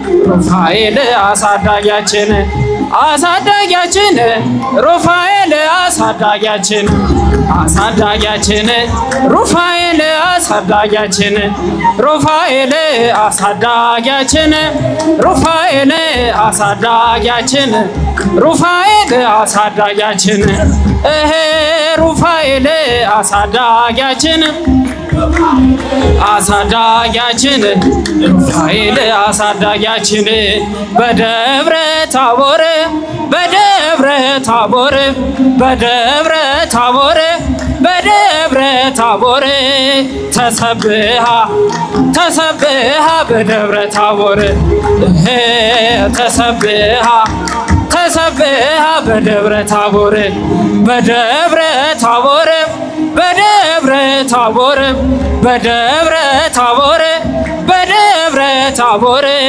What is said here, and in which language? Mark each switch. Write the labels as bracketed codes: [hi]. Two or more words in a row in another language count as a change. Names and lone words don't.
[am] ሩፋኤል አሳዳጊያችን፣ አሳዳጊያችን፣ ሩፋኤል አሳዳጊያችን፣ አሳዳጊያችን፣ ሩፋኤል አሳዳጊያችን፣ ሩፋኤል አሳዳጊያችን፣ ሩፋኤል አሳዳጊያችን፣ ሩፋኤል አሳዳጊያችን፣ እሄ ሩፋኤል አሳዳጊያችን አሳዳጊያችን ሩፋኤል አሳዳጊያችን በደብረ ታቦር፣ በደብረ ታቦር፣ በደብረ ታቦር፣ በደብረ ታቦር [gez] ተሰብሃ፣ ተሰብሃ በደብረ ታቦር፣ እህ፣ ተሰብሃ፣ ተሰብሃ በደብረ ታቦር፣ በደብረ ታቦር በደብረ ታቦር፣ በደብረ ታቦር፣ በደብረ ታቦር